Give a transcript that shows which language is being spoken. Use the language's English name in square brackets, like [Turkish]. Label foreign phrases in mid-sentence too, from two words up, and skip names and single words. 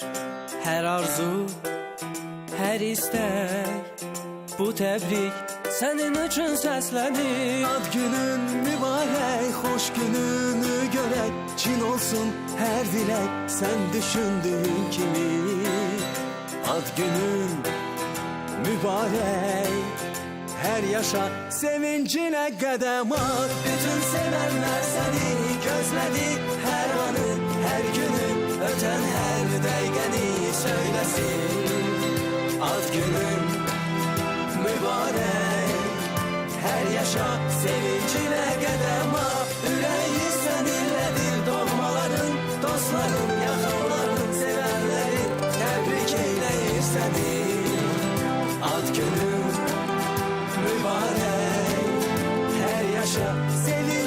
[Azerbaijani] Hər arzu, hər istək, bu təbrik sənin üçün səslənir. Ad günün mübarek, hoş gününü görək. [Turkish] Çin olsun her dilek, sen düşündüğün kimi. Ad günün mübarek, her yaşa sevincine qədəm at. Bütün sevenler seni gözledi, her anı, her günü, öten her dəqiqəni söylesin. Ad günün mübarek, her yaşa sevincine qədəm at. [Azerbaijani] Ürəyi səninlədir doğmaların, dostların, yaxınların, sevenlerin təbrik eyləyir səni. [Turkish] Ad günün mübarek, her yaşa